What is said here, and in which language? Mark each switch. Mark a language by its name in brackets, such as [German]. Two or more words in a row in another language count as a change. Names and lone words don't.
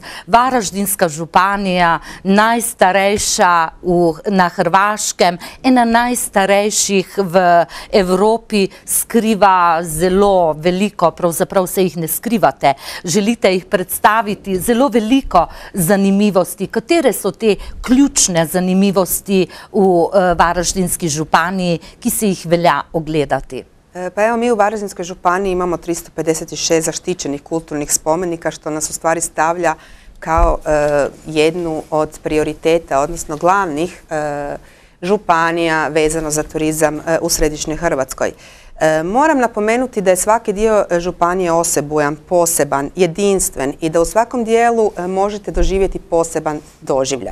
[Slovenian] Varaždinska županija, najstarejša na Hrvaškem, ena najstarejših v Evropi, skriva zelo veliko, pravzaprav se jih ne skrivate. Želite jih predstaviti, zelo zelo veliko zanimivosti. Katere so te ključne zanimivosti v Varaždinski županiji, ki se jih velja ogledati? [Croatian] Pa evo, mi u Varaždinskoj županiji imamo 356 zaštićenih kulturnih spomenika, što nas u stvari stavlja kao jednu od prioriteta, odnosno glavnih županija vezano za turizam u središnjoj Hrvatskoj. Moram napomenuti da je svaki dio županije osebujan, poseban, jedinstven i da u svakom dijelu možete doživjeti poseban doživljaj.